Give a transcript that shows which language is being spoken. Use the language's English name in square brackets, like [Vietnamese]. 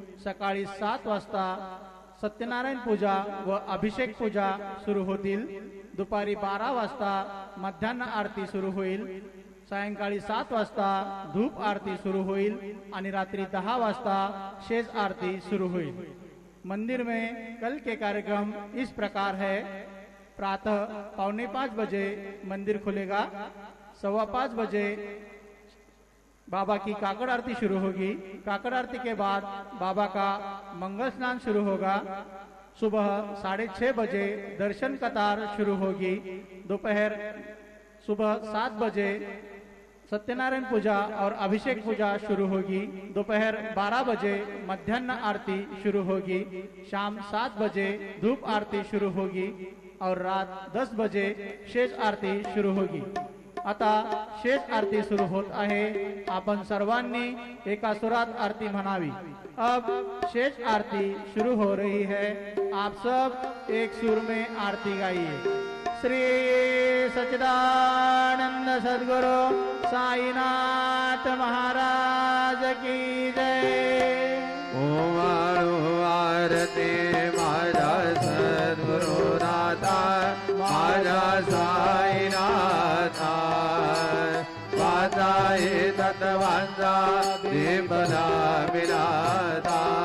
[Marathi] सकाळी 7 वाजता सत्यनारायण पूजा व अभिषेक पूजा सुरू होतील। दुपारी 12 वाजता मध्यान्ह आरती सुरू होईल। सायंकाळी 7 वाजता धूप आरती शुरू होईल आणि रात्रि 10 वाजता शेष आरती शुरू होईल। [Hindi] मंदिर में कल के कार्यक्रम इस प्रकार है। प्रातः 4:45 बजे मंदिर खुलेगा। 5:15 बजे बाबा की काकड़ आरती शुरू होगी। काकड़ आरती के बाद बाबा का मंगल स्नान शुरू होगा। सुबह 6:30 बजे दर्शन कतार शुरू होगी। दोपहर सुबह 7 बजे सत्यनारायण पूजा और अभिषेक पूजा शुरू होगी। दोपहर 12 बजे मध्यान्ह आरती शुरू होगी। शाम 7 बजे धूप आरती शुरू होगी और रात 10 बजे शेष आरती शुरू होगी। [Marathi] आता शेष आरती सुरू होत आहे। आपण सर्वांनी एका सुरात आरती म्हणावी। [Hindi] अब शेष आरती शुरू हो रही है। आप सब एक सुर में आरती गाइए। श्री सच्चिदानंद सद्गुरु साईनाथ महाराज की जय। [Marathi] ओम आरती माझा सद्गुरु नाथा माझा साईनाथा वाचाये तत्वांचा दीपला मिलाता